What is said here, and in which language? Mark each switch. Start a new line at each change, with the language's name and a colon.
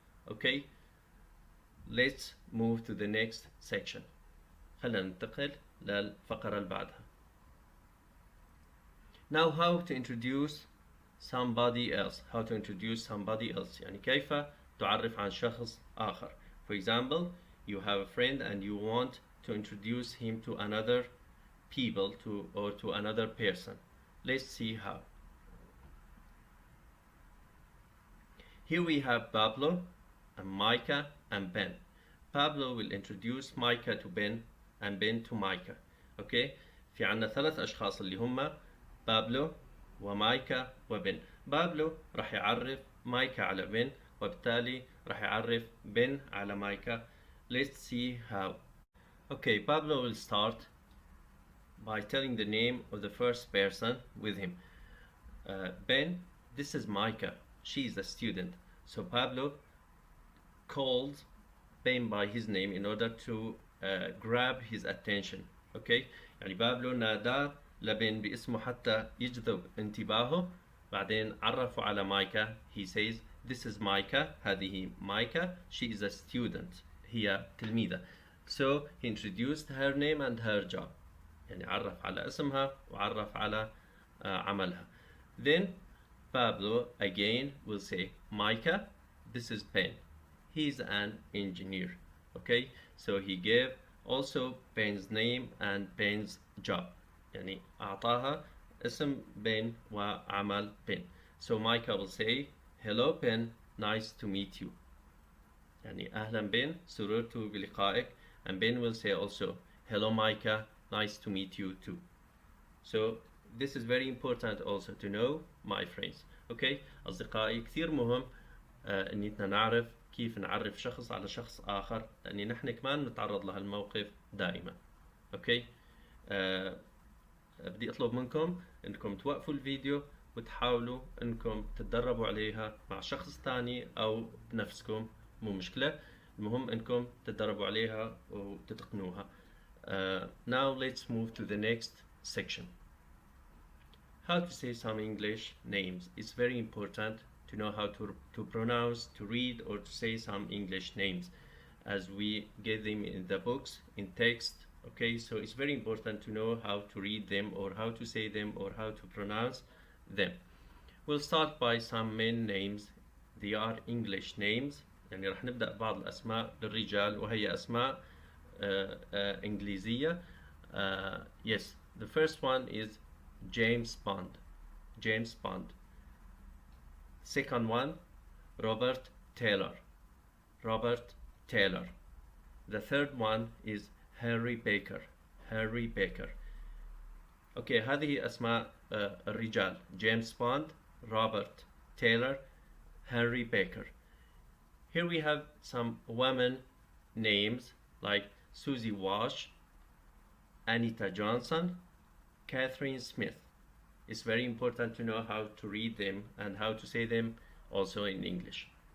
English: Okay, let's move to the next section.
Arabic: خلينا ننتقل للفقرة اللي بعدها.
English: Now how to introduce somebody else. How to introduce somebody else,
Arabic: يعني كيف تعرف عن شخص آخر.
English: For example, you have a friend and you want to introduce him to another people or to another person. Let's see how. Here we have Pablo and Micah and Ben. Pablo will introduce Micah to Ben and Ben to Micah.
Arabic: Okay, في عنا ثلاث أشخاص اللي هم بابلو ومايكا وبن. بابلو راح يعرف مايكا على بن وبالتالي راح يعرف بن على مايكا.
English: Let's see how. Okay, Pablo will start by telling the name of the first person with him. Ben, this is Micah. She is a student. So Pablo called Ben by his name in order to grab his attention.
Arabic: Okay, يعني بابلو نادى لبن باسمه حتى يجذب انتباهه. بعدين عرفوا على مايكا.
English: He says, "This is Micah."
Arabic: هذه مايكا.
English: She is a student.
Arabic: هي تلميذة.
English: So he introduced her name and her job.
Arabic: يعني عرف على اسمها وعرف على عملها.
English: Then Pablo again will say Micah, this is Ben, he's an engineer. Okay, so he gave also Ben's name and Ben's job.
Arabic: يعني أعطاها اسم Ben وعمل Ben.
English: So Micah will say hello Ben, nice to meet you.
Arabic: يعني أهلا بن، سررت بلقائك.
English: And Ben will say also hello Micah, nice to meet you too. So this is very important also to know my friends.
Arabic: Okay أصدقائي، كثير مهم إن نعرف كيف نعرف شخص على شخص آخر، لأن نحن كمان نتعرض لهالموقف دائما. أوكي بدي أطلب منكم إنكم توقفوا الفيديو وتحاولوا إنكم تتدربوا عليها مع شخص تاني أو بنفسكم، مو مشكلة، المهم إنكم تتدربوا عليها وتتقنوها.
English: Now let's move to the next section. How to say some English names. It's very important to know how to pronounce, to read, or to say some English names as we get them in the books, in text. Okay, so it's very important to know how to read them or how to say them or how to pronounce them. We'll start by some main names. They are English names.
Arabic: يعني رح نبدأ بعض الأسماء للرجال وهي أسماء إنجليزية.
English: Yes, the first one is James Bond. James Bond. Second one, Robert Taylor. Robert Taylor. The third one is Harry Baker. Harry Baker.
Arabic: Okay, هذه أسماء الرجال.
English: James Bond, Robert Taylor, Harry Baker. Here we have some women names like Susie Wash, Anita Johnson, Catherine Smith. It's very important to know how to read them and how to say them also in English.